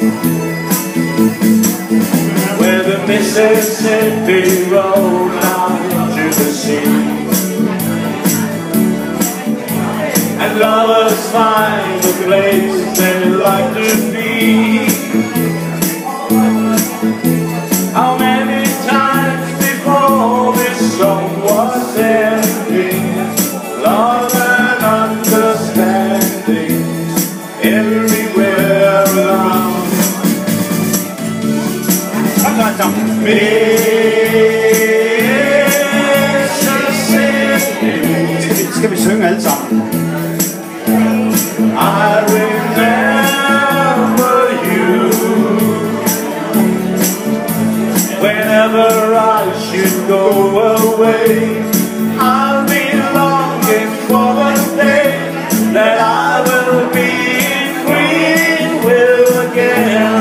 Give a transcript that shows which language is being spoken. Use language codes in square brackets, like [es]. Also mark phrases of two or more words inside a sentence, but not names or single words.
[en] Where the Mississippi rolls down to the sea, and lovers find a place they like to be. How many times before this song was ending, love and understanding everywhere around. [da] Skal vi synge alle sammen? [en] I remember you whenever I should go away. I'll be longing for the day that I will be in Greenville again.